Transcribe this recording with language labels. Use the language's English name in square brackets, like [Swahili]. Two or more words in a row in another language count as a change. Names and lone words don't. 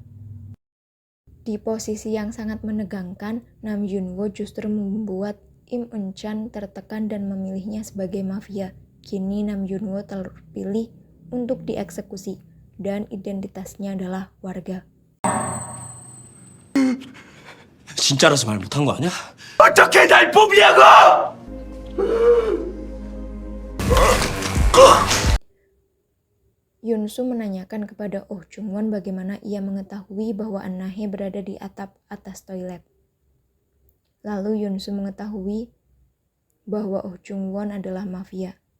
[Indonesian] Di posisi yang sangat menegangkan, Nam Yun-woo justru membuat Im Eun-chan tertekan dan memilihnya sebagai mafia. Kini Nam Yun-woo terpilih untuk dieksekusi dan identitasnya adalah warga. [Korean] 진짜라서 말 못한 거 아니야? 어떻게 날 뽑냐고! [Indonesian] Yunsu menanyakan kepada Oh Jung-won bagaimana ia mengetahui bahwa Anahe berada di atap atas toilet. Lalu Yunsu mengetahui bahwa Oh Jung-won adalah mafia.